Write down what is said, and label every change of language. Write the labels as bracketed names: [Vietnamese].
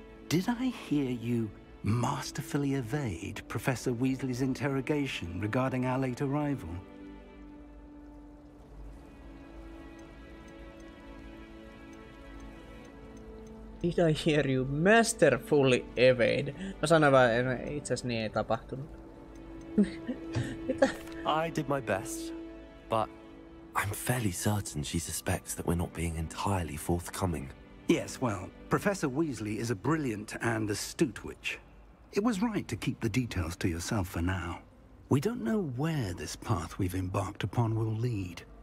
[English] Did I hear you masterfully evade Professor Weasley's interrogation regarding our late arrival? Did I hear you masterfully evade? [Finnish] Mä sanoin vaan, itse asiassa niin ei tapahtunut. Mitä? [English] I did my best, but I'm fairly certain she suspects that we're not being entirely forthcoming. Yes, well, Professor Weasley is a brilliant and astute witch. It was right to keep the details to yourself for now. We don't know where this path we've embarked upon will lead.